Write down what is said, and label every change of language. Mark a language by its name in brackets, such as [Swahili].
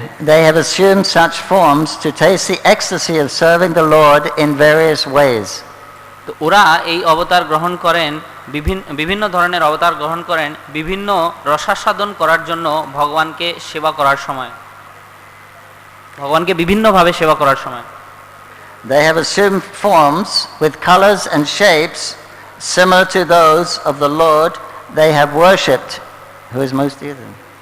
[English] They have assumed such forms to taste the ecstasy of serving the Lord in various ways. [Bangla] তো ওরা এই অবতার গ্রহণ করেন, বিভিন্ন ধরনের অবতার গ্রহণ করেন বিভিন্ন রসাস্বাদন করার জন্য ভগবানকে সেবা করার সময়, ভগবানকে বিভিন্নভাবে সেবা করার সময়। [English] They have assumed forms with colors and shapes similar to those of the Lord they have worshipped, who is most dear to them.